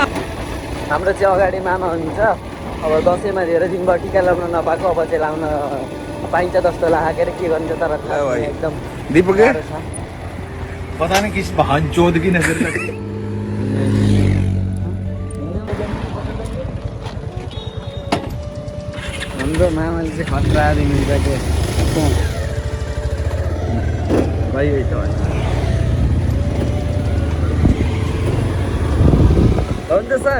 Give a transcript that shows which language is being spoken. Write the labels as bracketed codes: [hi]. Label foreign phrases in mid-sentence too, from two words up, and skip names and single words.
[ne] हाम्रो चाहिँ अगाडि मामा हुनुहुन्छ अब दसैँमा धेरै दिनबाट टिका लगाउन नपाएको अब चाहिँ लाउन पाइन्छ जस्तो लाग्यो अरे के गर्नु तर थाहा भाइ। छैन, एकदम दीपक गाह्रो छ। [hi] पता नहीं किस बहन चोद की नजर लगी। [ne] हाम्रो मामाले चाहिँ खतरा दिनुहुन्छ के भाइ यही त हुन्छ सर,